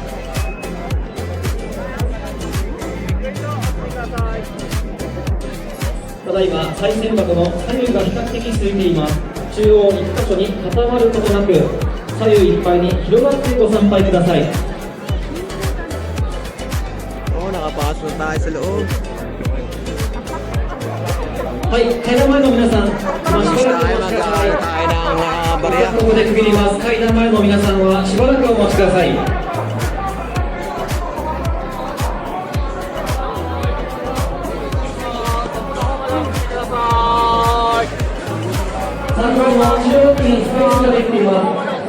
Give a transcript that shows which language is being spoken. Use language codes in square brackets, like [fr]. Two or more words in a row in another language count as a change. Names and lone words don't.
[ja] ただいま、賽銭箱の左右が比較的空いています。中央1箇所に固まることなく、左右いっぱいに広がってご参拝ください。 [tl] Oo, nakapasok na tayo sa loob. [ja] はい、階段前の皆さん、しばらくお待ちください。 [tl] Tayo ng barya. [ja] ここで区切ります。階段前の皆さんはしばらくお待ちください。参道の中央にスペースができています。